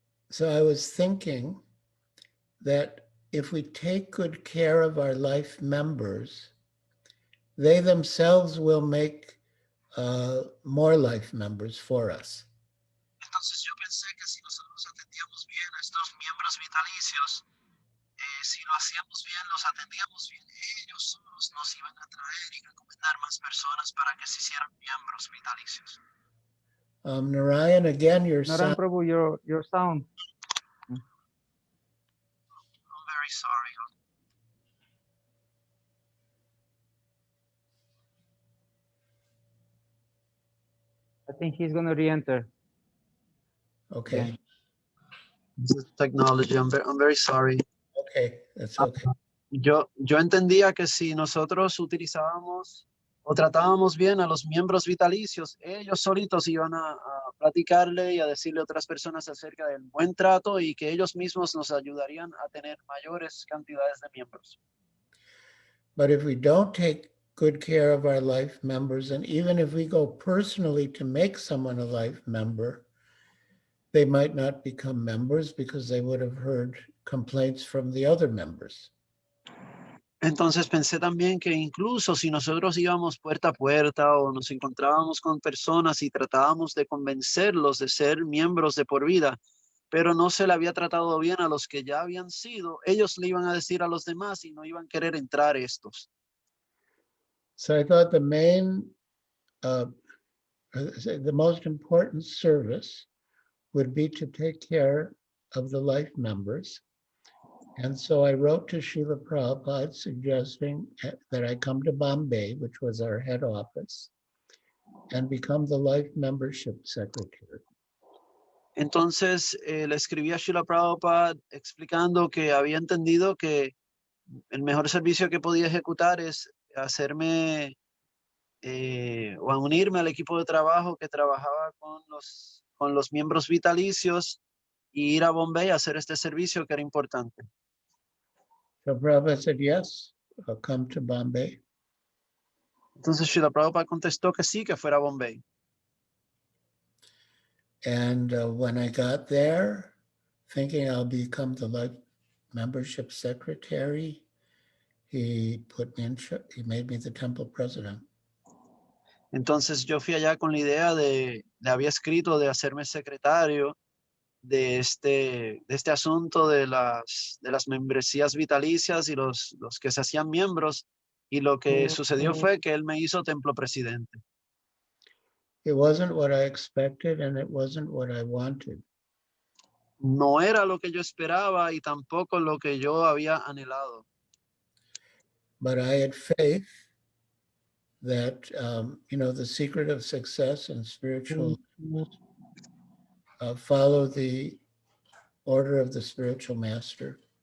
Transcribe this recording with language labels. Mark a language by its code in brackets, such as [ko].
[en] So I was thinking that if we take good care of our life members, they themselves will make more life members for us. [es] Entonces yo pensé que si nosotros atendíamos bien a estos miembros vitalicios, si lo hacíamos bien, los atendíamos bien, ellos solos nos iban a traer y recomendar más personas para que se hicieran miembros vitalicios. [en] Narayan, again, your Narayan sound. Prabhu, your sound. I'm very sorry. I think he's going to re-enter. Okay. This is technology. I'm very sorry. Okay, that's okay. [es] Yo entendía que si nosotros utilizábamos o tratábamos bien a los miembros vitalicios, ellos solitos iban a platicarle y a decirle a otras personas acerca del buen trato y que ellos mismos nos ayudarían a tener mayores cantidades de miembros. [en] But if we don't take good care of our life members, and even if we go personally to make someone a life member, they might not become members because they would have heard complaints from the other members. [es] Entonces pensé también que incluso si nosotros íbamos puerta a puerta o nos encontrábamos con personas y tratábamos de convencerlos de ser miembros de por vida, pero no se le había tratado bien a los que ya habían sido, ellos le iban a decir a los demás y no iban a querer entrar estos. [en] So I thought the most important service would be to take care of the life members. And so I wrote to Srila Prabhupada suggesting that I come to Bombay, which was our head office, and become the life membership secretary. [es] Entonces le escribí a Srila Prabhupada explicando que había entendido que el mejor servicio que podía ejecutar es hacerme o a unirme al equipo de trabajo que trabajaba con los miembros vitalicios y ir a Bombay a hacer este servicio que era importante. [en] So Prabhupada said, yes, I'll come to Bombay. [es] Entonces Srila Prabhupada contestó que sí, que fuera a Bombay. [en] And when I got there, thinking I'll become the life membership secretary, he made me the temple president. [es] Entonces yo fui allá con la idea le había escrito de hacerme secretario de este asunto de las membresías vitalicias y los que se hacían miembros, y lo que sucedió fue que él me hizo templo presidente. [en] It wasn't what I expected and it wasn't what I wanted. [es] no era lo que yo esperaba y tampoco lo que yo había anhelado. [en] But I had faith that, the secret of success in spiritual follow the order of the spiritual master.